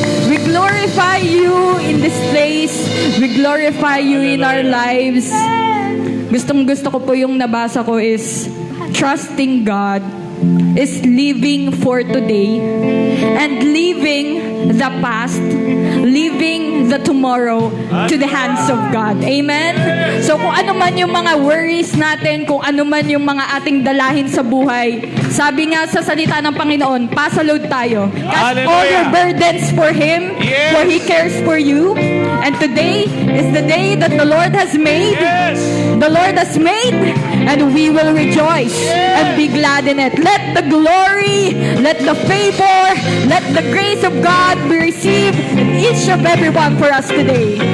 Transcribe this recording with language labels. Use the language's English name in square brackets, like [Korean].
[English] We glorify you in this place. We glorify you in our lives. [Filipino] Gustong gusto ko po yung nabasa ko [English] is trusting God is living for today and leaving the past, leaving the tomorrow to the hands of God. Amen? [Filipino] So kung ano man yung mga worries natin, kung ano man yung mga ating dalahin sa buhay, sabi nga sa salita ng Panginoon, pasalod tayo. [English] Cast all your burdens for Him, for He cares for you. And today is the day that the Lord has made. The Lord has made, and we will rejoice and be glad in it. Let the glory, let the favor, let the grace of God be received in each of everyone for us today.